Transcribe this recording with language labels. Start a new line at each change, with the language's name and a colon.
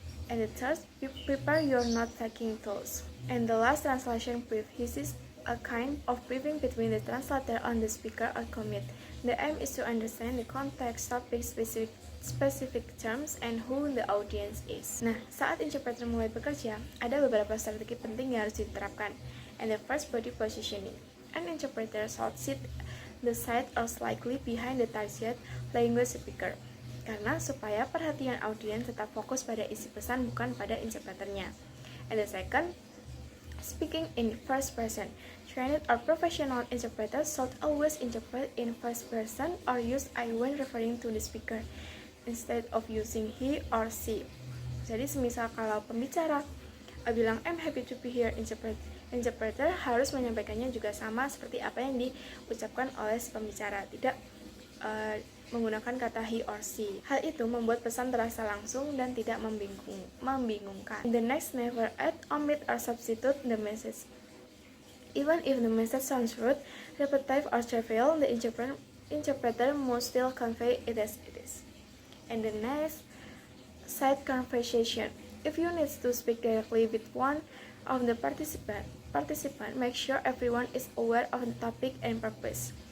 English: And the third, prepare your note-taking tools. And the last, translation brief. This is a kind of briefing between the translator and the speaker or commit. The aim is to understand the context, topic, specific terms, and who the audience is.
Indonesian: Nah, saat interpreter mulai bekerja, ada beberapa strategi penting yang harus diterapkan.
English: And the first, body positioning. An interpreter should sit the side or slightly behind the target language speaker.
Indonesian: Karena supaya perhatian audiens tetap fokus pada isi pesan bukan pada interpreternya.
English: And the second, speaking in first person. Trained or professional interpreters should always interpret in first person or use I when referring to the speaker instead of using he or she.
Indonesian: Jadi semisal kalau pembicara bilang
English: I'm happy to be here,
Indonesian: interpreter harus menyampaikannya juga sama seperti apa yang diucapkan oleh si pembicara, tidak menggunakan kata
English: he or she.
Indonesian: Hal itu membuat pesan terasa langsung dan tidak membingungkan.
English: The next, never add, omit, or substitute the message. Even if the message sounds rude, repetitive, or trivial, the interpreter must still convey it as it is. And the next, side conversation. If you need to speak directly with one of the participant, make sure everyone is aware of the topic and purpose.